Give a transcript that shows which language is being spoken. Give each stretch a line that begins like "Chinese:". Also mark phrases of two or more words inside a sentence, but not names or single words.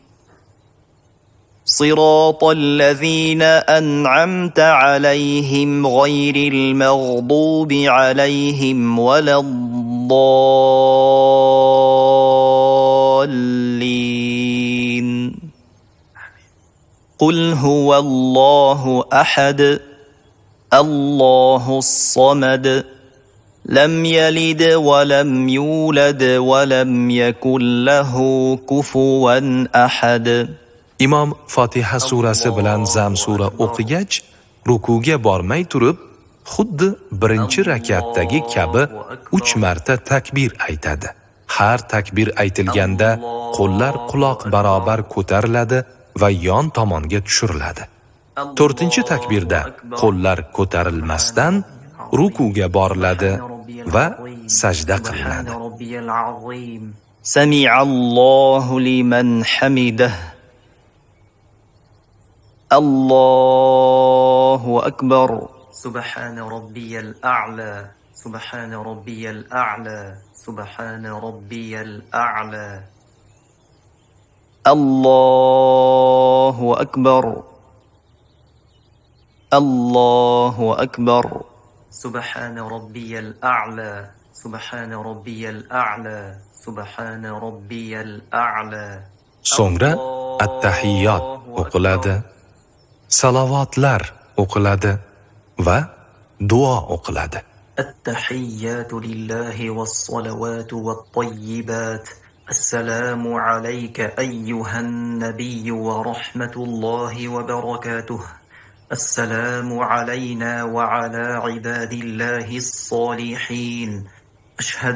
Arabic: صراط الذين أنعمت عليهم غير المغضوب عليهم ولا الضالين. قل هو الله أحد الله الصمد لم يلد ولم يولد ولم يكن له كفوا أحد.
Uzbek: Imom Fotiha surasi bilan Zam sura o'qigach, rukuga bormay turib, xuddi birinchi rakatdagi kabi 3 marta takbir aytadi. Har takbir aytilganda qo'llar quloq barobar ko'tariladi va yon tomonga tushiriladi. 4-takbirda qo'llar ko'tarilmasdan rukuga boriladi va sajda qilinadi.
Arabic: سمع الله لمن حمده. الله أكبر. سبحان ربي الأعلى سبحان ربي الأعلى سبحان ربي الأعلى. الله أكبر الله أكبر. سبحان ربي الأعلى سبحان ربي الأعلى سبحان ربي الأعلى
Uzbek: So'ngra at-tahiyyot o'qiladi, salovatlar o'qiladi va duo o'qiladi.
Arabic: التحيات لله والصلوات والطيبات السلام عليك أيها النبي ورحمة الله وبركاته السلام علينا وعلى عباد الله الصالحين أشهد